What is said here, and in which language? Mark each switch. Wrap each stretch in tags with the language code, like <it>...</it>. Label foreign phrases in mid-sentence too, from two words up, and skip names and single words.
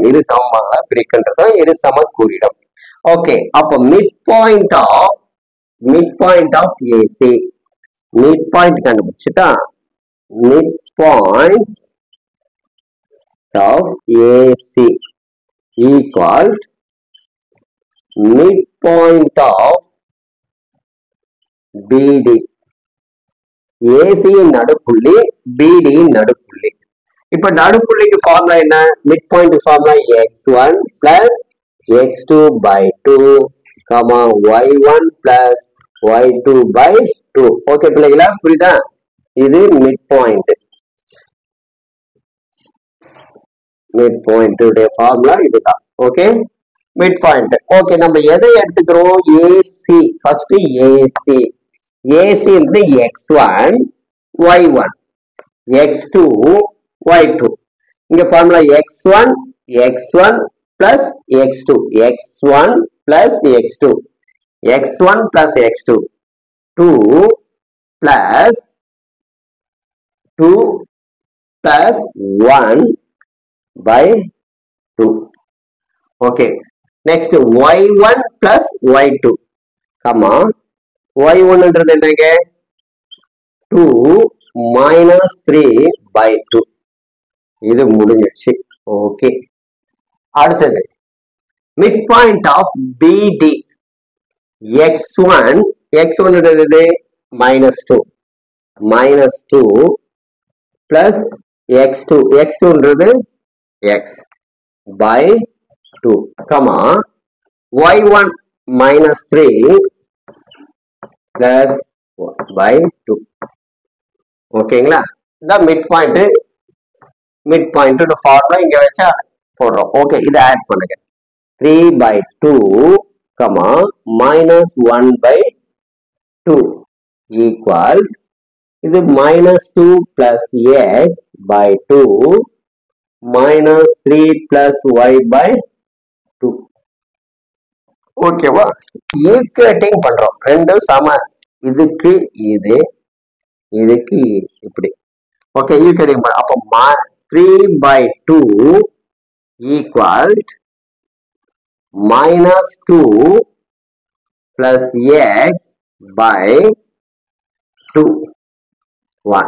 <ta>இரு சமமாக பிரிக்கின்றதா இரு சம கூறிடும். ஓகே, அப்ப</ta> <en>mid point of AC, mid point</en> <ta>கண்டுபிடிச்சுட்டா</ta> <en>mid point of AC equal mid point of BD.</en> <ta>ஏசியின் நடுப்புள்ளி, பிடியின் நடுப்புள்ளி. இப்ப நடுப்புள்ளிக்கு ஃபார்முலா என்ன?</ta> <en>mid point formula x1 plus x2 by 2, y1 plus y2 by 2.</en> <ta>ஓகே பிள்ளைங்களா, புரியுதா? இது</ta> <en>mid point. mid point</en> <ta>உடைய ஃபார்முலா இதுதான்.</ta> <en>okay, mid point. okay,</en> <ta>நம்ம எதை எடுத்துக்கிறோம்? ஏசி.</ta> <en>first AC. AC</en> <ta>வந்து x1, y1, x2, y2.</ta> <en>இங்க ஃபார்முலா x1 plus x2, x1 plus x2, x1 plus x2, 2 plus 1 by 2. Okay, next y1 plus y2, y1</en> <ta>என்றது என்னங்க?</ta> <en>2 -3 by 2.</en> <ta>இது முடிஞ்சிடுச்சு. ஓகே, அடுத்தது</ta> <en>mid point of BD. x1 என்றது -2 plus x2 என்றது x by 2, y1 -3 plus by 2.</en> <ta>ஓகேங்களா? இந்த</ta> <en>mid point mid point formula</en> <ta>இங்க வச்சா போடுறோம்.</ta> <en>ஓகே,</en> <ta>இதை ஆட் பண்ணுங்க.</ta> <en>3/2 minus 1/2 equal இது minus 2 plus x by 2 minus 3 plus y by 2.</en> <ta>ஓகேவா? ஈக்குவேட்டிங் பண்றோம். ரெண்டும் சம. இதுக்கு இது, இதுக்கு இப்படி.</ta> <en>okay, equating பண்ண. அப்போ 3/2 equal minus 2 plus x by 2 1.</en>